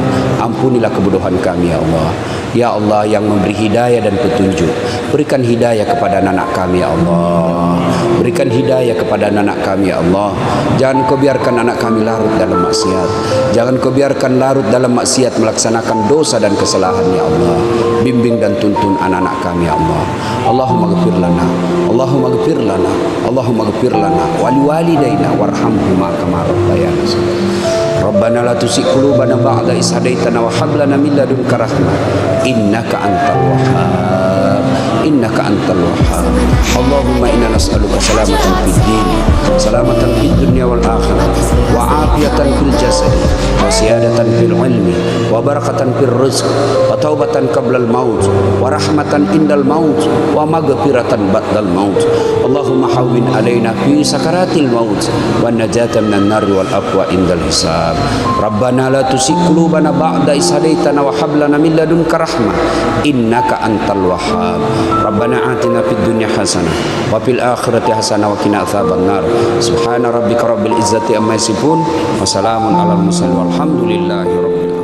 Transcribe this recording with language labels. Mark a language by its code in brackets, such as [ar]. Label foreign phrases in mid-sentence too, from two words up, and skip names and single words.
[id] Ampunilah kebodohan kami ya Allah. Ya Allah yang memberi hidayah dan petunjuk, berikan hidayah kepada anak kami ya Allah, berikan hidayah kepada anak kami ya Allah. Jangan Kau biarkan anak kami larut dalam maksiat, jangan Kau biarkan larut dalam maksiat melaksanakan dosa dan kesalahan ya Allah. Bimbing dan tuntun anak-anak kami ya Allah. [ar] اللهم اغفر لنا، اللهم اغفر لنا، اللهم اغفر لنا ولوالدينا وارحمهما كما ربيانا صغيرا. ربنا لا تزغ قلوبنا بعد إذ هديتنا وهب لنا من لدنك رحمة إنك أنت الوهاب، إنك أنت الوهاب. اللهم إنا نسألك سلامة في الدين، سلامة في الدنيا والآخرة، وعافية في الجسد، وزيادة في العلم، وبركة في الرزق، وتوبة قبل الموت، ورحمة عند الموت، ومغفرة بعد الموت. اللهم هون علينا في سكرات الموت ونجاة من النار والعفو عند الحساب. ربنا لا تزغ قلوبنا بعد إذ هديتنا وهب لنا من لدنك رحمة إنك أنت الوهاب. ربنا آتنا في الدنيا حسنة وفي الآخرة حسنة وقنا عذاب النار. سبحان ربك رب العزة عما يصفون وسلام على المرسلين والحمد لله رب